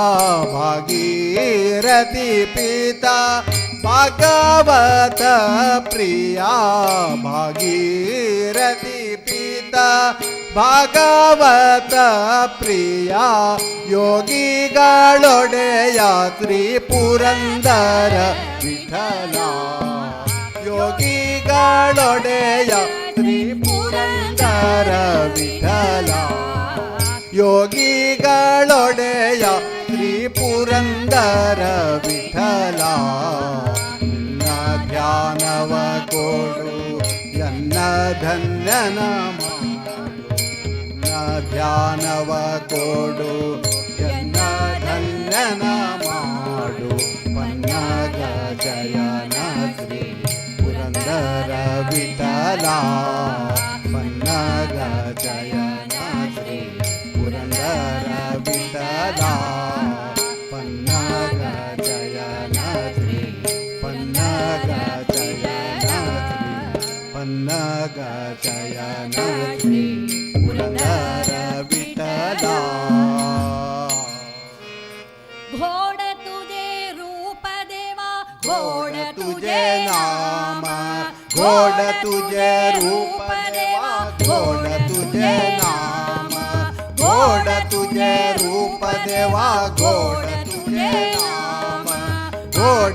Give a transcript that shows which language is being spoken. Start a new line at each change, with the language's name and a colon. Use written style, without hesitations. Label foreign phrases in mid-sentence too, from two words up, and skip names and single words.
Kannada: ಭಾಗೀರಥಿ ಪಿತಾ ಭಾಗವತ ಪ್ರಿಯಾ ಭಾಗೀರಥಿ ಪಿತಾ ಭಾಗವತ ಪ್ರಿಯಾ ಯೋಗಿಗಳೊಡೆಯ ಶ್ರೀ ಪುರಂದರ ವಿಠಲ ಯೋಗಿಗಳೊಡೆಯ ಶ್ರೀ ಪುರಂದರ ವಿಠಲ ಯೋಗಿಗಳೊಡೆಯ ಶ್ರೀ ಪುರಂದರ ವಿಠಲ ನಿನ್ನ ಧ್ಯಾನವ ಕೊಡು ಎನ್ನ ಧನ್ಯನ ಮಾಡು ನಿನ್ನ ಧ್ಯಾನವ ಕೊಡು ಎನ್ನ ಧನ್ಯನ ಮಾಡು ಪನ್ನಗ ಜಯನ ಶ್ರೀ ಪುರಂದರ ವಿಠಲ ಪನ್ನಗ ಜಯನ ಶ್ರೀ ಪುರಂದರ ವಿಠಲ ಪನ್ನಗ ಜಯನ ಶ್ರೀ ಪನ್ನಗ शयन श्री पुरंदर विठला
Marathi: घोड तुझे रूप देवा घोड तुझे नाम घोड तुझे रूप देवा घोड तुझे नाम घोड तुझे रूप देवा घोड तुझे नाम घोड